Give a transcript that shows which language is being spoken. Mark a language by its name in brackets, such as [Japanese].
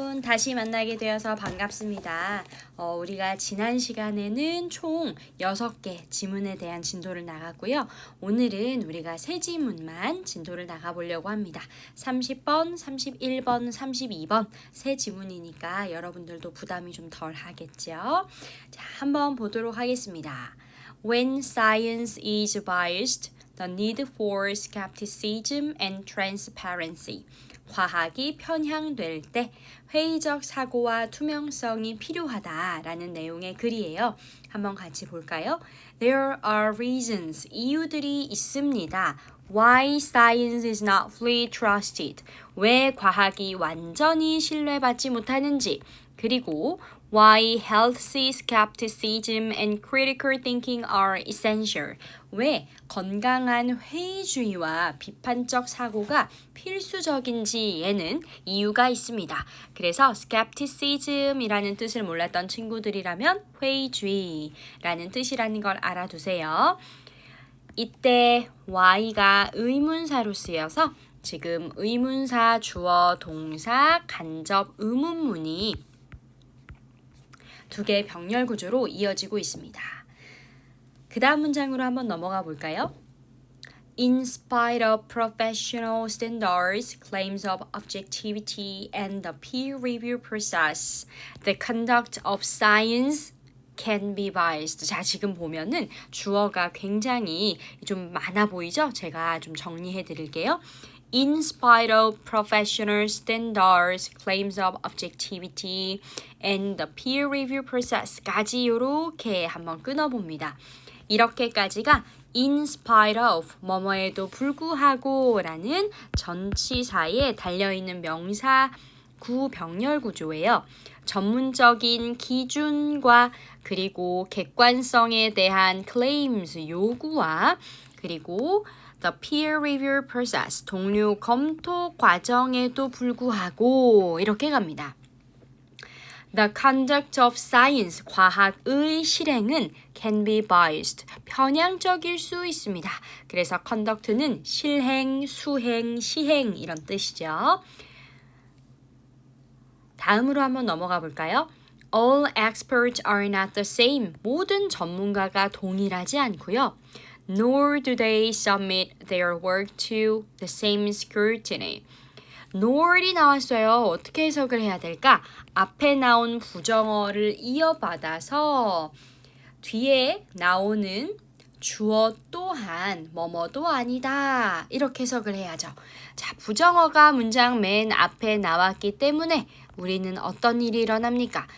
[Korean] 다시 만나게 되어서 반갑습니다. 우리가 지난 시간에는 총 6개 지문에 대한 진도를 나갔고요. 오늘은 우리가 세 지문만 진도를 나가보려고 합니다. 30번, 31번, 32번 세 지문이니까 여러분들도 부담이 좀 덜 하겠죠. 자, 한번 보도록 하겠습니다. [English] When science is biased, the need for skepticism and transparency. [Korean] 과학이 편향될 때 회의적 사고와 투명성이 필요하다라는 내용의 글이에요. 한번 같이 볼까요? [English] There are reasons, [Korean] 이유들이 있습니다. [English] Why science is not fully trusted. [Korean] 왜 과학이 완전히 신뢰받지 못하는지. 그리고 [English] Why healthy skepticism and critical thinking are essential. [Korean] 왜 건강한 회의주의와 비판적 사고가 필수적인지에는 이유가 있습니다. 그래서 skepticism이라는 뜻을 몰랐던 친구들이라면 회의주의라는 뜻이라는 걸 알아두세요. 이때 why가 의문사로 쓰여서 지금 의문사, 주어, 동사, 간접 의문문이 두 개의 병렬 구조로 이어지고 있습니다. 그 다음 문장으로 한번 넘어가 볼까요? [English] In spite of professional standards, claims of objectivity, and the peer review process, the conduct of science can be biased. [Korean] 자, 지금 보면은 주어가 굉장히 좀 많아 보이죠? 제가 좀 정리해 드릴게요. [English] In spite of professional standards, claims of objectivity, and the peer review process까지 [Korean] 이렇게 한번 끊어봅니다. 이렇게까지가 [English] in spite of, [Korean] 뭐뭐에도 불구하고 라는 전치사에 달려있는 명사 구병렬 구조예요. 전문적인 기준과 그리고 객관성에 대한 claims, 요구와 그리고 [English] the peer review process, [Korean] 동료 검토 과정에도 불구하고 이렇게 갑니다. [English] The conduct of science, [Korean] 과학의 실행은 [English] can be biased, [Korean] 편향적일 수 있습니다. 그래서 conduct는 실행, 수행, 시행 이런 뜻이죠. 다음으로 한번 넘어가 볼까요? [English] All experts are not the same. [Korean] 모든 전문가가 동일하지 않고요. [English] Nor do they submit their work to the same scrutiny. [Korean] nor이 나왔어요. 어떻게 해석을 해야 될까? 앞에 나온 부정어를 이어받아서 뒤에 나오는 주어 또한 뭐뭐도 아니다. 이렇게 해석을 해야죠. 자, 부정어가 문장 맨 앞에 나왔기 때문에 우리는 어떤 일이 일어납니까?